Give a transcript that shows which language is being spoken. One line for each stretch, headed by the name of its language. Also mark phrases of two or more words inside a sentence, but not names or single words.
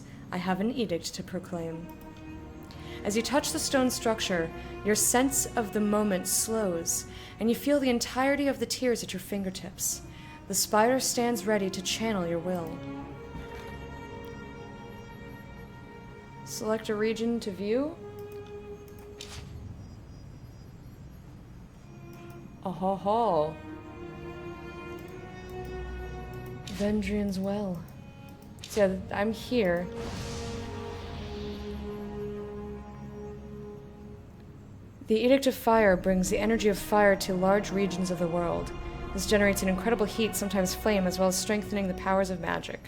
English: I have an edict to proclaim. As you touch the stone structure, your sense of the moment slows, and you feel the entirety of the tears at your fingertips. The spire stands ready to channel your will. Select a region to view. Oh ho ho. Vendrian's Well. So yeah, I'm here. The Edict of Fire brings the energy of fire to large regions of the world. This generates an incredible heat, sometimes flame, as well as strengthening the powers of magic.